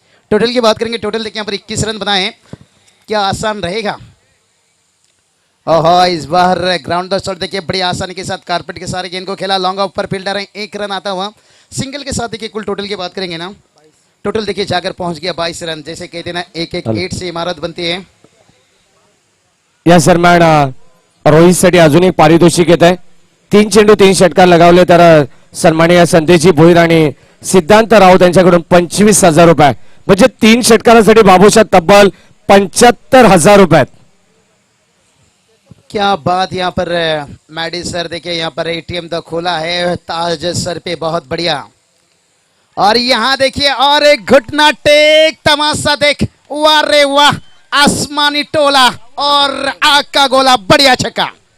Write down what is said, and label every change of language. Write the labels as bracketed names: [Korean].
[Hindi] Total की बात करेंगे, टोटल देखिए यहाँ पर 21 रन बनाए, क्या आसान रहेगा। ओहो, इस बार ग्राउंड शॉट देखिए बड़ी आसानी के साथ कारपेट के सारे गेंद को खेला, लॉन्ग ऑफ पर फील्डर है, 1 रन आता हुआ। सिंगल के साथ देखिए कुल टोटल की बात करेंगे ना, टोटल देखिए जाकर पहुंच गया 22 रन। जैसे कहते हैं ना, एक एक 8 से इमारत बनती है। [Marathi] या दरम्यान रोहितसाठी अजून एक पारितोषिक येत आहे। 3 चेंडू 3 षटकार लगावले तर सन्माननीय संदेशजी भोईर आणि सिद्धांत राऊत यांच्याकडून 25,000 रुपये, म्हणजे 3 षटकारासाठी बाबूशाह तब्बल 75,000 रुपये। [Hindi] क्या बात, यहाँ पर मैडी सर देखिए यहाँ पर एटीएम तो खोला है ताज सर पे, बहुत बढ़िया। और यहाँ देखिए और एक घुटना टेक तमाशा देख, वाह रे वाह, आसमानी टोला और आग का गोला, बढ़िया छक्का।